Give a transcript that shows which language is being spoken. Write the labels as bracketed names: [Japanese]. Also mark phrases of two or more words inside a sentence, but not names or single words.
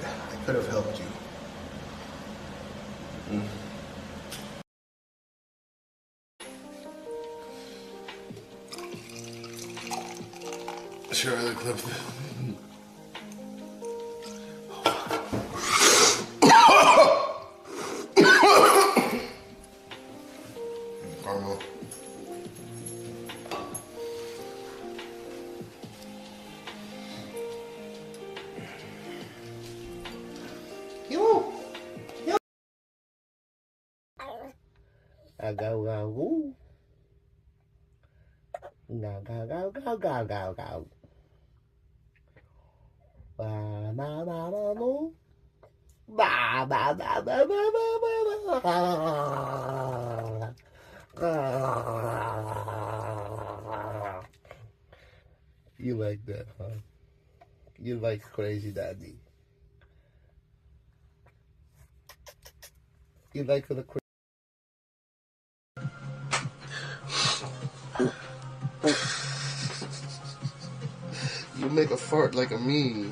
[English] I could have helped you. Sure, the clip. Caramel. Go, go, woo. Go, go, go, go, go, go, go. Ba, ba, ba, ba, boo. Ba, ba, ba, ba, ba, ba, ba, ba. You like that, huh? You like Crazy Daddy. You like the crazy. You make a fart like a me.